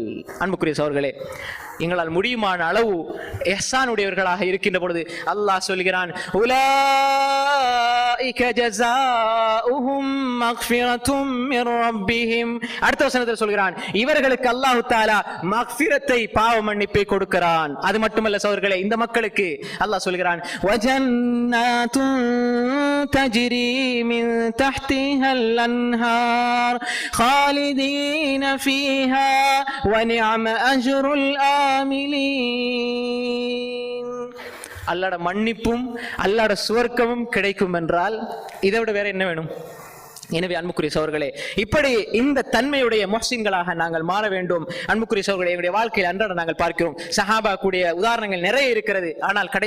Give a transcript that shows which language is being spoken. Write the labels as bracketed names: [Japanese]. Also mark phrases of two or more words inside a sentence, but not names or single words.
[Tamil] அன்புக்குரிய சகோதரர்களே, எங்களால் முடியுமான அளவு இஹ்சான் உடையவர்களாக இருக்கின்ற பொழுது அல்லாஹ் சொல்கிறான், [Arabic] أولئك جزاؤهم مغفرة من ربهم. [Tamil] அடுத்த வசனத்தில் சொல்கிறான், இவர்களுக்கு [Arabic] الله تعالى [Tamil] மக்ஃபிரத்தை, பாவ மன்னிப்பை கொடுக்கிறான். அது மட்டுமல்ல சகோதரர்களே, இந்த மக்களுக்கு அல்லாஹ் சொல்கிறான், [Arabic] وجنات تجري من تحتها الأنهار خالدين فيها ونعم أجر العاملين. [Tamil] அல்லாஹ்வுடைய மன்னிப்பும் அல்லாஹ்வுடைய சுவர்க்கமும் கிடைக்கும் என்றால் இதை விட வேற என்ன வேணும்? எனவே அன்புக்குரிய சகோதரர்களே, இப்படி இந்த தன்மையுடைய முஹ்சின்களாக நாங்கள் மாற வேண்டும். அன்புக்குரிய சகோதரர்களே, எங்களுடைய வாழ்க்கையில் அன்றாட நாங்கள் பார்க்கிறோம், சஹாபா கூடிய உதாரணங்கள் நிறைய இருக்கிறது.